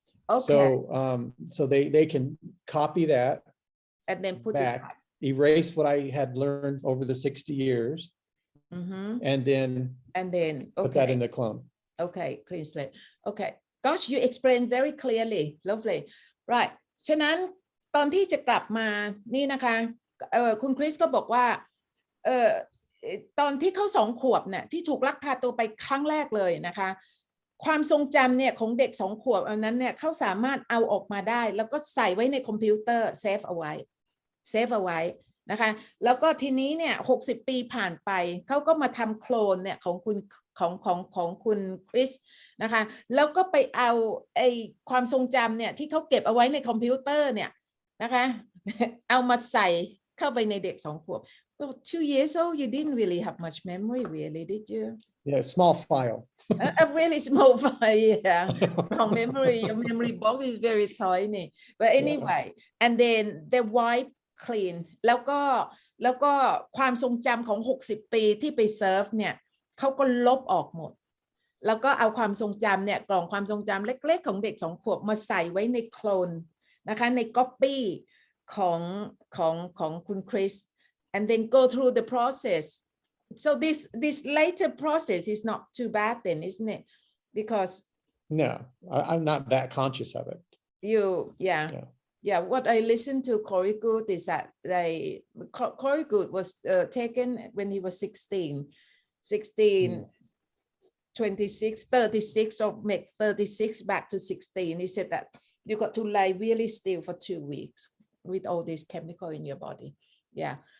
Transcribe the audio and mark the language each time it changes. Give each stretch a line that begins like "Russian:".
English: Okay. So they can copy that and then put back, erase what I had learned over the 60 years, and then put that in the clone. Okay, clean slate. Okay, gosh, you explained very clearly, lovely. Right.
Thai: ฉะนั้นตอนที่จะกลับมานี่นะคะคุณคริสก็บอกว่าตอนที่เขา2 ขวบเนี่ยที่ถูกลักพาตัวไปครั้งแรกเลยนะคะความทรงจำเนี่ยของเด็ก2 ขวบอันนั้นเนี่ยเขาสามารถเอาออกมาได้แล้วก็ใส่ไว้ในคอมพิวเตอร์เซฟเอาไว้นะคะแล้วก็ทีนี้เนี่ย60 ปีผ่านไปเขาก็มาทำโคลนเนี่ยของคุณคริสนะคะแล้วก็ไปเอาไอ้ความทรงจำเนี่ยที่เขาเก็บเอาไว้ในคอมพิวเตอร์เนี่ยนะคะเอามาใส่เข้าไปในเด็ก2 ขวบ
English: Well, 2 years old, you didn't really have much memory, really, did you? Yeah, small file. A really small file, yeah. From memory, your memory box is very tiny. But anyway, and then they wipe clean.
Thai: แล้วก็ความทรงจำของ60 ปีที่ไปเซิร์ฟเนี่ยเขาก็ลบออกหมดแล้วก็เอาความทรงจำเนี่ยกล่องความทรงจำเล็กๆของเด็ก2 ขวบมาใส่ไว้ในโคลนนะคะในก๊อปปี้ของคุณคริส
English: and then go through the process. So this later process is not too bad then, isn't it? Because no, I'm not that conscious of it. Yeah. What I listened to Corey Good is that Corey Good was taken when he was 16, 26, 36 or make 36 back to 16. He said that you got to lie really still for 2 weeks with all this chemical in your body. Yeah.